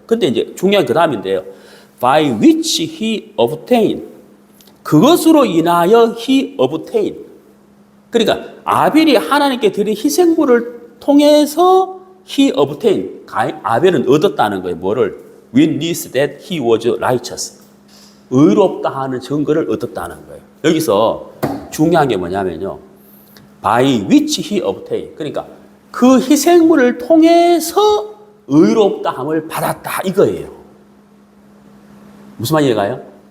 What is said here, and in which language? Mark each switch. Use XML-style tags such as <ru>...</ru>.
<ko>근데 이제 중요한 그 다음인데요.</ko> <en>By which he obtained.</en> <ko>그것으로 인하여</ko> <en>he obtained.</en> <ko>그러니까 아벨이 하나님께 드린 희생물을 통해서 he obtained. 아벨은 얻었다는 거예요. 뭐를?</ko> <en>Witness that he was righteous.</en> <ko>의롭다 하는 증거를 얻었다는 거예요. 여기서 중요한 게 뭐냐면요.</ko> <en>By which he obtained.</en> <ko>그러니까 그 희생물을 통해서 의롭다함을 받았다, 이거예요. 무슨 말이에요? 가요?</ko>